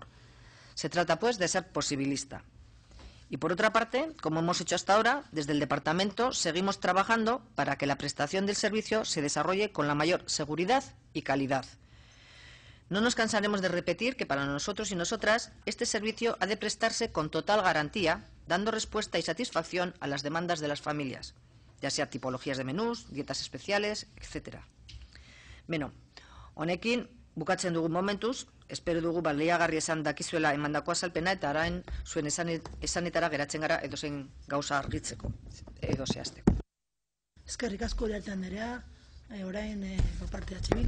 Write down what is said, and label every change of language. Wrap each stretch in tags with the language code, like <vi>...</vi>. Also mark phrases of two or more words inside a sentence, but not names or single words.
<es>Se trata, pues, de ser posibilista. Y por otra parte, como hemos hecho hasta ahora, desde el Departamento seguimos trabajando para que la prestación del servicio se desarrolle con la mayor seguridad y calidad. No nos cansaremos de repetir que para nosotros y nosotras este servicio ha de prestarse con total garantía, dando respuesta y satisfacción a las demandas de las familias, ya sea tipologías de menús, dietas especiales, etc.</es> <eu>Beno, honekin bukatzen dugu momentuz, espero dugu baliagarri esan dakizuela emandako azalpena eta araen zuen esanetara geratzen gara edozein gauza argitzeko, edo zehazteko. Eskerrik asko Uriarte andrea, orain</eu> <es>por parte de</es> <eu>H.</eu>